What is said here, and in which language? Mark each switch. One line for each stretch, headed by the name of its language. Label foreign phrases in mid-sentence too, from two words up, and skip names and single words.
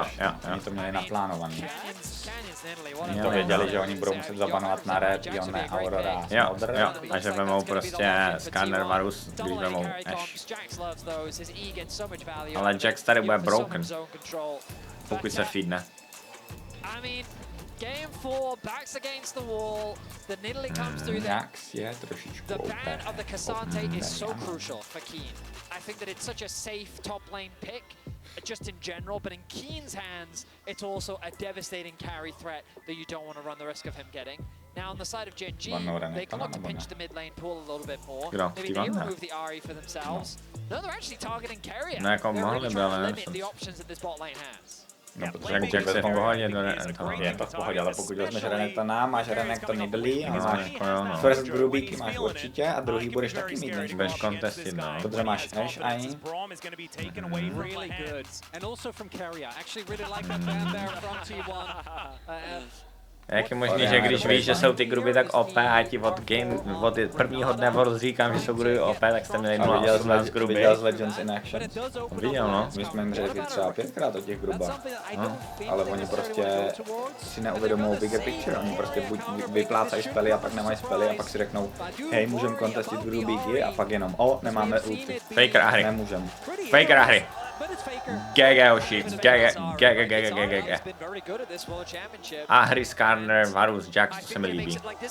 Czech: Oni to měli naplánovaný. Oni to věděli, že oni budou muset zabanovat na Red, Yone, Aurora, jo, a že vemou prostě Skarner Varus, když vemou Ash. Ale Jax tady bude broken, pokud se feedne.
English: Game 4, backs against the wall. The Nidalee comes through there. Jax je trošičku The ban of the Cassante is so crucial for Keen. I think that it's such a safe top lane pick, just in general, but in Keen's hands, it's also a devastating carry threat that you don't want to run the risk of him getting. Now on the side of GenG, they can look to pinch the mid lane pool a little bit more. Maybe they remove the Ahri for themselves. No, they're actually targeting carrier. They're really trying to limit the options that this bot lane has.
Czech: No, protože Jax je v pohodě, je to v pohodě, ale pokud vezmeš Renekta, máš Renekto Nidalee a máš
English: first Grubíky
Czech: máš určitě a druhý budeš taky mít než budeš contestit, no. Protože máš Ash a I. Jak je možný, že když víš, že jsou ty gruby tak OP a já ti od prvního dne říkám, že jsou gruby OP, tak jste měli 0,18 gruby. Viděl jsi Legends in Action? Viděl, no. My jsme jim řekli třeba 5krát o těch grubách. Ale oni prostě si neuvědomují
English: bigger picture.
Czech: Oni prostě buď vyplácají spely a pak nemají spely a pak si řeknou hej, můžeme contestit grubíky a pak jenom nemáme ulti. Faker Ahri. Nemůžem. Faker Ahri.
English: GG hoši,
Czech: GG. Ahri, Skarner, Varus, Jax, to se mi líbí.